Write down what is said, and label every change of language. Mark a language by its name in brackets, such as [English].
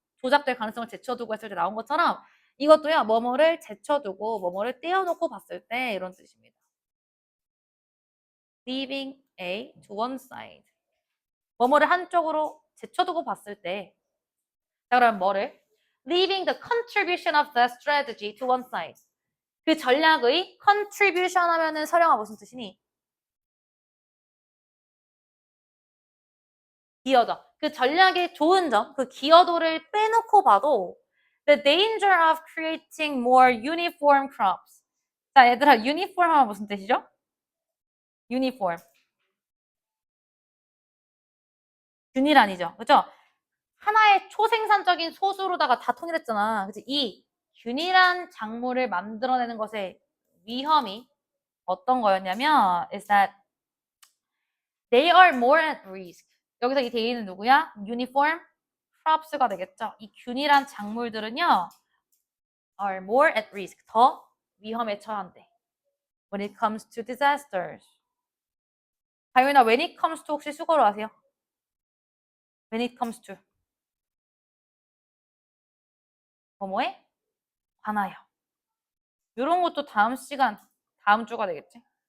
[Korean] 조작될 가능성을 제쳐두고 했을 때 나온 것처럼 이것도요. 뭐뭐를 제쳐두고 뭐뭐를 떼어놓고 봤을 때 이런 뜻입니다. [English] leaving A to one side. [Korean] 뭐뭐를 한쪽으로 제쳐두고 봤을 때 자, 그럼 뭐를? [English] leaving the contribution of the strategy to one side. [Korean] 그 전략의 contribution 하면은 서령아 무슨 뜻이니? 기여죠. 그 전략의 좋은 점, 그 기여도를 빼놓고 봐도 [English] the danger of creating more uniform crops. [Korean] 자, 얘들아, uniform 하면 무슨 뜻이죠? [English] uniform. [Korean] 균일아니죠. 그죠? 하나의 초생산적인 소수로다가 다 통일했잖아. 그치? 이 균일한 작물을 만들어내는 것의 위험이 어떤 거였냐면 [English] is that they are more at risk. [Korean] 여기서 이 대의는 누구야? [English] uniform crops [Korean] 가 되겠죠. 이 균일한 작물들은요 [English] are more at risk. [Korean] 더 위험에 처한대. [English] when it comes to disasters. [Korean] 가윤아, [English] when it comes to [Korean] 혹시 수거로 아세요? [English] when it comes to [Korean] 뭐뭐에 관하여. 이런 것도 다음 시간, 다음 주가 되겠지.